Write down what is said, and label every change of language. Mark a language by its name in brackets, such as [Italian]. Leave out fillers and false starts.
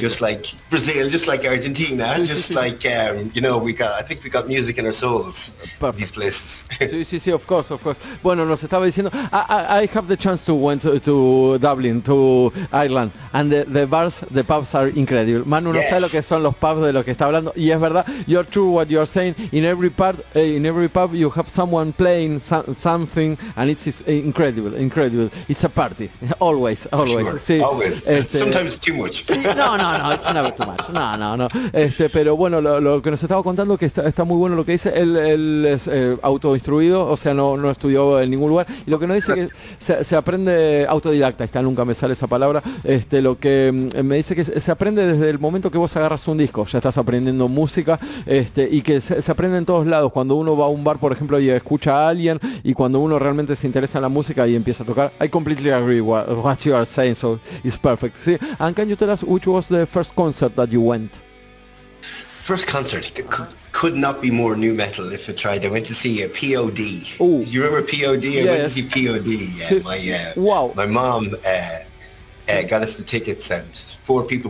[English] Just like Brazil, just like Argentina, just like, you know, I think we got music in our souls. Perfect. These places. [Spanish] Sí, [English] of course. [Spanish] Bueno, nos estaba diciendo, [English] I have the chance to went to Dublin, to Ireland, and the bars, the pubs are incredible. [Spanish] Manu no sabe lo que son los pubs de lo que está hablando, y es verdad, [English] you're true what you're saying. In every pub you have someone playing something, and it's incredible. It's a party, always. Sure. [Spanish] Sí. [English] Always. Sometimes too much. No, it's never too much. No. [Spanish] Pero bueno, lo que nos estaba contando que está muy bueno lo que dice. Él es autoinstruido, o sea, no estudió en ningún lugar. Y lo que nos dice que se aprende autodidacta, nunca me sale esa palabra. Lo que me dice que se aprende desde el momento que vos agarras un disco, ya estás aprendiendo música, y que se aprende en todos lados. Cuando uno va a un bar, por ejemplo, y escucha a alguien, y cuando uno realmente se interesa en la música y empieza a tocar, [English] I completely agree what you are saying, so it's perfect. See? And can you tell us which was the first concert that you went? First concert could not be more new metal if I tried. I went to see POD. Ooh. You remember POD? I went to see POD. Wow. My mom got us the tickets, and 4 people.